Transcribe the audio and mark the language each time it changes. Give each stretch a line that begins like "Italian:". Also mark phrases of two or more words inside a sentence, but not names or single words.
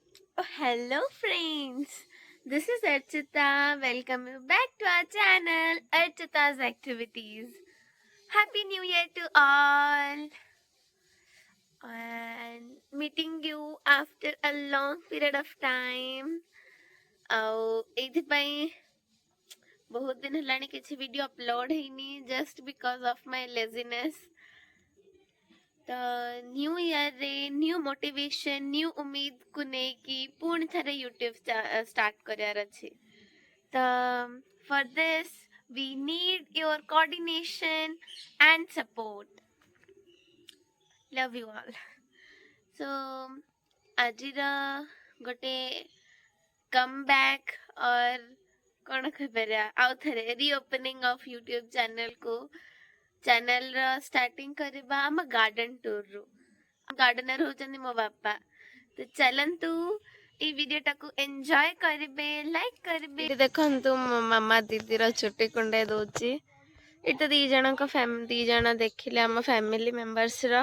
English: Oh, hello friends. This is Archita. Welcome you back to our channel, Archita's Activities. Happy New Year to all. And meeting you after a long period of time.
Odia: ଆଉ ଏଇଥିପାଇଁ ବହୁତ ଦିନ ହେଲାଣି କିଛି ଭିଡ଼ିଓ ଅପଲୋଡ଼ ହେଇନି
English: just because of my laziness.
Odia: ତ
English: new yearରେ new motivation
Odia: ନ୍ୟୁ ଉମିଦକୁ ନେଇକି ପୁଣି ଥରେ ୟୁଟ୍ୟୁବ୍ ଷ୍ଟାର୍ଟ କରିବାର ଅଛି।
English: ତ for this we need your coordination and support. Love you all. So
Odia: ଆଜିର ଗୋଟେ
English: comeback or
Odia: କ'ଣ କହିପାରିବା ଆଉ ଥରେ
English: reopening of YouTube channelର starting
Odia: କରିବା ଆମ
English: garden tourରୁ।
Odia: ଗାର୍ଡେନର ହଉଛନ୍ତି ମୋ ବାପା। ତ ଚାଲନ୍ତୁ ଏଇ ଭିଡ଼ିଓଟାକୁ ଏନ୍ଜୟ କରିବେ, ଲାଇକ୍ କରିବେ। ଏଠି ଦେଖନ୍ତୁ ମୋ ମାମା ଦିଦିର ଚୁଟି କୁଣ୍ଡେଇ ଦଉଛି। ଏଇଟା ଦି ଜଣ ଦେଖିଲେ ଆମ
English: family membersର।